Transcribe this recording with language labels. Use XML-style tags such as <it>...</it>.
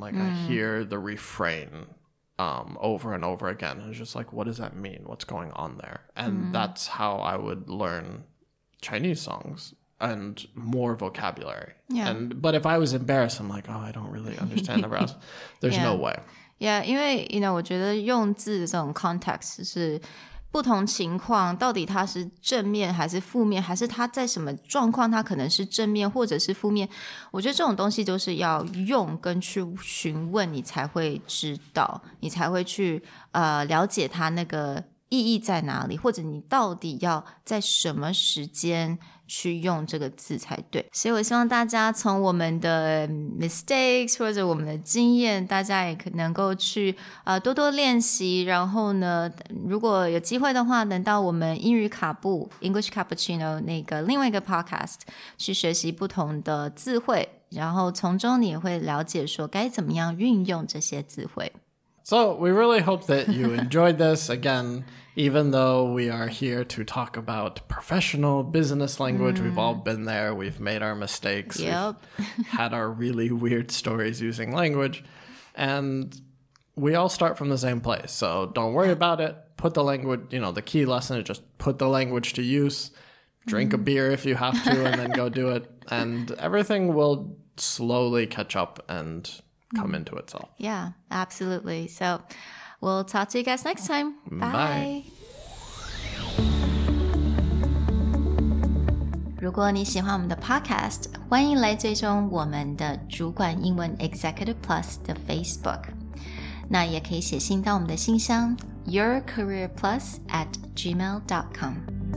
<en>Like, I hear the refrain over and over again, and it's just like, what does that mean? What's going on there? And that's how I would learn Chinese songs and more vocabulary. Yeah. But if I was embarrassed, I'm like, oh, I don't really understand the rest. There's no way.</en> <zh>Yeah, 因为我觉得用字的这种 context 是不同情况，到底它是正面还是负面，还是它在什么状况它可能是正面或者是负面，我觉得这种东西都是要用跟去询问你才会知道，你才会去了解它那个意义在哪里，或者你到底要在什么时间去用这个字才对。所以我希望大家从我们的 mistakes 或者我们的经验，大家也能够去多多练习，然后呢，如果有机会的话，能到我们英语卡布 English Cappuccino 那个另外一个 podcast 去学习不同的字汇，然后从中你也会了解说该怎么样运用这些字汇。</zh> <en>So we really hope that you enjoyed this. Again, even though we are here to talk about professional business language, we've all been there. We've made our mistakes. Yep. We've had our really weird stories using language. And we all start from the same place. So don't worry about it. Put the language, the key lesson is just put the language to use. Drink a beer if you have to, and then go do it. And everything will slowly catch up and come into itself. Yeah, absolutely. So we'll talk to you guys next time. Bye.</en> <zh>如果你喜欢我们的 podcast， 欢迎来追踪我们的主管英文 Executive Plus 的 Facebook。那也可以写信到我们的信箱 yourcareerplus@gmail.com。</zh>